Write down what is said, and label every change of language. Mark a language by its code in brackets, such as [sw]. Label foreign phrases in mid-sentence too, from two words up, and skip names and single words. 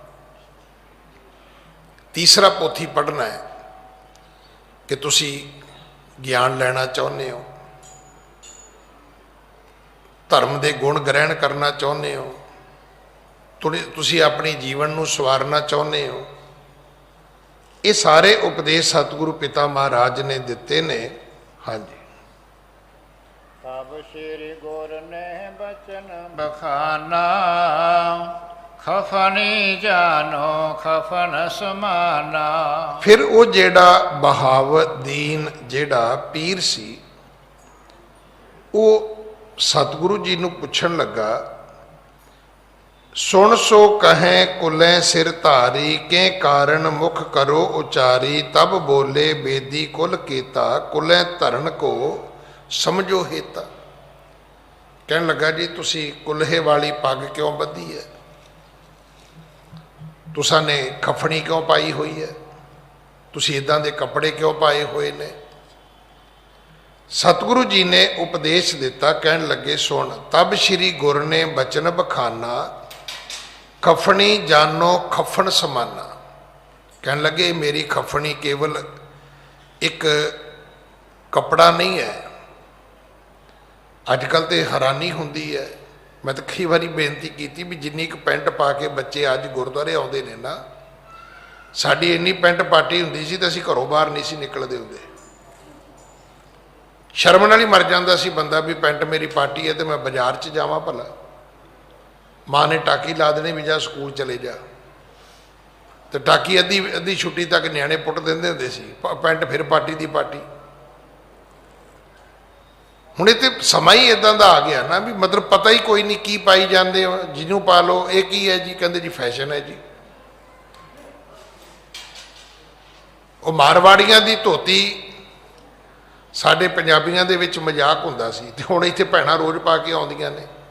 [pa] ਤੀਸਰਾ ਪੋਥੀ ਪੜ੍ਹਨਾ ਹੈ ਕਿ ਤੁਸੀਂ ਗਿਆਨ ਲੈਣਾ ਚਾਹੁੰਦੇ ਹੋ, ਧਰਮ ਕੇ ਗੁਣ ਗ੍ਰਹਿਣ ਕਰਨਾ ਚਾਹੁੰਦੇ ਹੋ, ਤੁਸੀਂ ਆਪਣੇ ਜੀਵਨ ਨੂੰ ਸਵਾਰਨਾ ਚਾਹੁੰਦੇ ਹੋ। ਇਹ ਸਾਰੇ ਉਪਦੇਸ਼ ਸਤਿਗੁਰੂ ਪਿਤਾ ਮਹਾਰਾਜ ਨੇ ਦਿੱਤੇ ਨੇ। ਹਾਂ ਜੀ। ਤਬ ਸ੍ਰੀ ਗੁਰ ਨੇ ਬਚਨ ਬਖਾਨਾ ਖਫਨੀ ਜਾਨੋ ਖਫਨ ਸਮਾਨਾ। ਫਿਰ ਉਹ ਜਿਹੜਾ ਬਹਾਵਦੀਨ ਜਿਹੜਾ ਪੀਰ ਸੀ ਉਹ ਸਤਿਗੁਰੂ ਜੀ ਨੂੰ ਪੁੱਛਣ ਲੱਗਾ, ਸੁਨ ਸੋ ਕਹੇਂ ਕੁਲ੍ਹੇਂ ਸਿਰ ਧਾਰੀ ਕੇ ਕਾਰਣ ਮੁਖ ਕਰੋ ਉਚਾਰੀ। ਤਬ ਬੋਲੇ ਬੇਦੀ ਕੁਲ ਕੇਤਾ ਕੁਲ੍ਹੇਂ ਧਰਨ ਕੋ ਸਮਝੋ ਹੇਤਾ। ਕਹਿਣ ਲੱਗਾ ਜੀ ਤੁਸੀਂ ਕੁੱਲ੍ਹੇ ਵਾਲੀ ਪੱਗ ਕਿਉਂ ਬੱਧੀ ਹੈ, ਤੁਸਾਂ ਨੇ ਖਫਨੀ ਕਿਉਂ ਪਾਈ ਹੋਈ ਹੈ, ਤੁਸੀਂ ਇਦਾਂ ਦੇ ਕੱਪੜੇ ਕਿਉਂ ਪਾਏ ਹੋਏ ਨੇ। ਸਤਿਗੁਰੂ ਜੀ ਨੇ ਉਪਦੇਸ਼ ਦਿੱਤਾ, ਕਹਿਣ ਲੱਗੇ ਸੁਣ। ਤਬ ਸ੍ਰੀ ਗੁਰ ਨੇ ਬਚਨ ਬਖਾਨਾ ਖਫਨੀ ਜਾਨੋ ਖਫਨ ਸਮਾਨਾ। ਕਹਿਣ ਲੱਗੇ ਮੇਰੀ ਖਫਨੀ ਕੇਵਲ ਇਕ ਕੱਪੜਾ ਨਹੀਂ ਹੈ। ਅੱਜਕੱਲ੍ਹ ਤਾਂ ਹੈਰਾਨੀ ਹੁੰਦੀ ਹੈ, ਮੈਂ ਤਾਂ ਕਈ ਵਾਰੀ ਬੇਨਤੀ ਕੀ ਵੀ ਜਿੰਨੀ ਕ ਪੈਂਟ ਪਾ ਕੇ ਬੱਚੇ ਅੱਜ ਗੁਰਦੁਆਰੇ ਆਉਂਦੇ ਨੇ ਨਾ, ਸਾਡੀ ਇੰਨੀ ਪੈਂਟ ਪਾਟੀ ਹੁੰਦੀ ਸੀ ਤਾਂ ਅਸੀਂ ਘਰੋਂ ਬਾਹਰ ਨਹੀਂ ਸੀ ਨਿਕਲਦੇ ਹੁੰਦੇ। ਸ਼ਰਮ ਨਾਲ ਹੀ ਮਰ ਜਾਂਦਾ ਸੀ ਬੰਦਾ ਵੀ ਪੈਂਟ ਮੇਰੀ ਪਾਟੀ ਹੈ ਤਾਂ ਮੈਂ ਬਾਜ਼ਾਰ ਚ ਜਾਵਾਂ ਭਲਾ। ਮਾਂ ਨੇ ਟਾਕੀ ਲਾ ਦੇਣੀ ਵੀ ਜਾ ਸਕੂਲ ਚਲੇ ਜਾ, ਤਾਂ ਟਾਕੀ ਅੱਧੀ ਅੱਧੀ ਛੁੱਟੀ ਤੱਕ ਨਿਆਣੇ ਪੁੱਟ ਦਿੰਦੇ ਹੁੰਦੇ ਸੀ, ਪੈਂਟ ਫਿਰ ਪਾਟੀ ਦੀ ਪਾਟੀ। ਹੁਣ ਇਹ ਤੇ ਸਮਾਂ ਹੀ ਇਦਾਂ ਦਾ ਆ ਗਿਆ ਨਾ ਵੀ ਮਤਲਬ ਪਤਾ ਹੀ ਕੋਈ ਨਹੀਂ ਕੀ ਪਾਈ ਜਾਂਦੇ ਹੋ, ਜਿਹਨੂੰ ਪਾ ਲਓ ਇਹ ਕੀ ਹੈ ਜੀ, ਕਹਿੰਦੇ ਜੀ ਫੈਸ਼ਨ ਹੈ ਜੀ। ਉਹ ਮਾਰਵਾੜੀਆਂ ਦੀ ਧੋਤੀ ਸਾਡੇ ਪੰਜਾਬੀਆਂ ਦੇ ਵਿੱਚ ਮਜ਼ਾਕ ਹੁੰਦਾ ਸੀ, ਤੇ ਹੁਣ ਇੱਥੇ ਭੈਣਾਂ ਰੋਜ਼ ਪਾ ਕੇ ਆਉਂਦੀਆਂ ਨੇ।